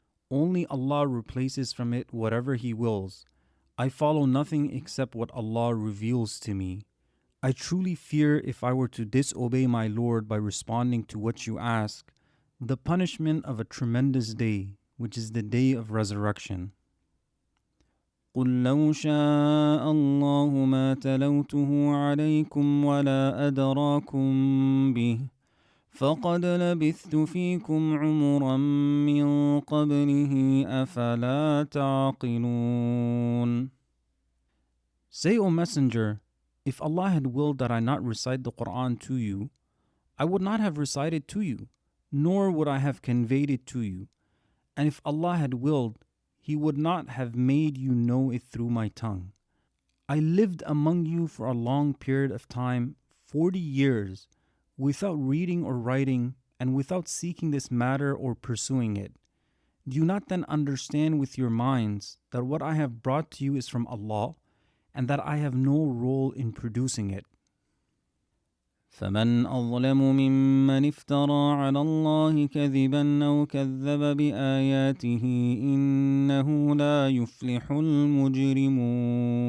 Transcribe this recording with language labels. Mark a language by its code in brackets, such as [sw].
[en] Only Allah replaces from it whatever He wills. I follow nothing except what Allah reveals to me. I truly fear if I were to disobey my Lord by responding to what you ask, the punishment of a tremendous day, which is the day of resurrection. [ar] قل لو شاء الله ما تلوته عليكم ولا أدراكم به فقد لبثت فيكم عمرا من قبله أفلا تعقلون. [en] Say, O Messenger, if Allah had willed that I not recite the Quran to you, I would not have recited to you, nor would I have conveyed it to you. And if Allah had willed, He would not have made you know it through my tongue. I lived among you for a long period of time, 40 years, without reading or writing, and without seeking this matter or pursuing it. Do you not then understand with your minds that what I have brought to you is from Allah, and that I have no role in producing it? [ar] فمن أظلم ممن افترى على الله كذبا أو كذب بآياته إنه لا يفلح المجرمون.